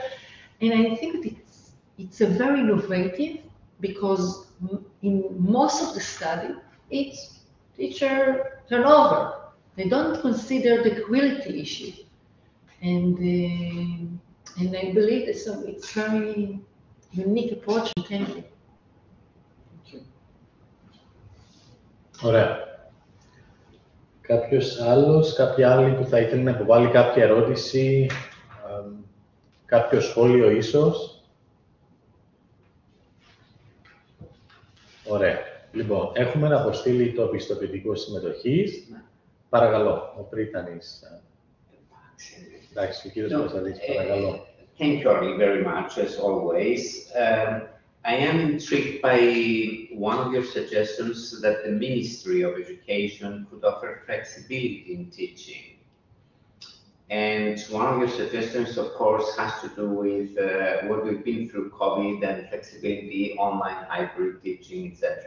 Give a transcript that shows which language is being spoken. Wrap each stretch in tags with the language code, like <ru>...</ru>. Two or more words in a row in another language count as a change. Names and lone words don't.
<en>And I think that it's a very innovative, because in most of the study, it's teacher turnover. They don't consider the quality issue. And I believe that it's very unique approach. Thank you.</en> <el>Ωραία. Κάποιος άλλος, κάποια άλλη που θα ήθελε να υποβάλει κάποια ερώτηση, κάποιο σχόλιο ίσως. Ωραία. Λοιπόν, έχουμε να αποστείλει το πιστοποιητικό συμμετοχής. Παρακαλώ, ο Πρίτανης. Εντάξει, ο κύριος Κωνσταντής, παρακαλώ.</el> <en>Thank you, Orly, very much, as always. I am intrigued by one of your suggestions that the Ministry of Education could offer flexibility in teaching. And one of your suggestions, of course, has to do with what we've been through COVID and flexibility, online hybrid teaching, etc.</en>